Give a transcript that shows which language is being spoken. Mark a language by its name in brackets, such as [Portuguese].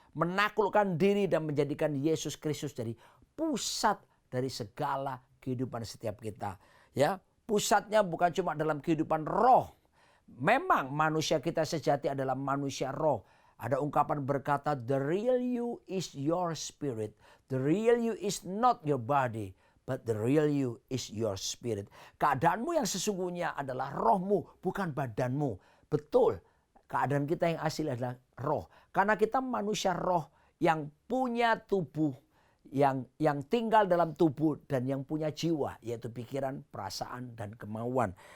[Indonesian] Menaklukkan diri dan menjadikan Yesus Kristus jadi pusat dari segala kehidupan setiap kita. Ya, pusatnya bukan cuma dalam kehidupan roh. Memang manusia kita sejati adalah manusia roh. Ada ungkapan berkata, [English] the real you is your spirit. The real you is not your body, but the real you is your spirit. [Indonesian] Keadaanmu yang sesungguhnya adalah rohmu, bukan badanmu. Betul, keadaan kita yang asli adalah roh. Karena kita manusia roh yang punya tubuh, yang tinggal dalam tubuh dan yang punya jiwa, yaitu pikiran, perasaan, dan kemauan.